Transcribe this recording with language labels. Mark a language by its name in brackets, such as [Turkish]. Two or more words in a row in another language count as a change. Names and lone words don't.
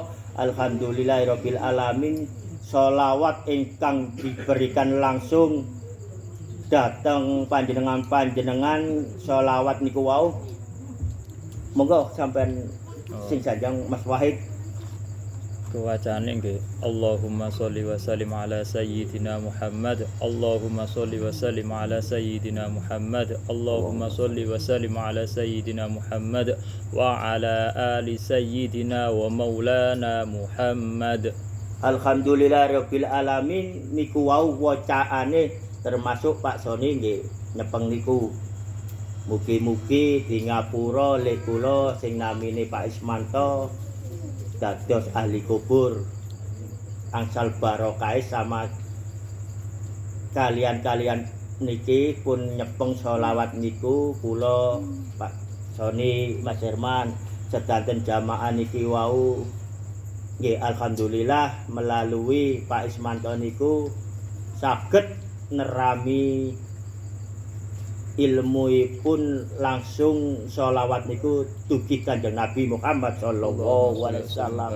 [Arabic] الحمد لله رب العالمين. [Javanese] Sholawat ingkang diberikan langsung dateng panjenengan sholawat niku wau. Monggo sampean sing sanjang Mas Wahid. Kewacane nggih [Arabic] اللهم صل وسلم على سيدنا محمد. اللهم صل وسلم على سيدنا محمد. اللهم صل وسلم على سيدنا محمد وعلى آل سيدنا ومولانا محمد. الحمد لله رب العالمين. [Javanese] Niku wau wacaane termasuk Pak Soni nggih nyepeng niku. Mugi-mugi di ngapura le kula sing namine Pak Ismanto dados ahli kubur angsal barokah sama kalian niki pun nyepeng sholawat niku kula Pak Soni Mas Herman sedanten jamaah niki wau nggih alhamdulillah melalui Pak Ismanto niku saged nerami ilmuipun langsung sholawat niku dugi Kanjeng Nabi Muhammad [Arabic] صلى الله عليه وسلم.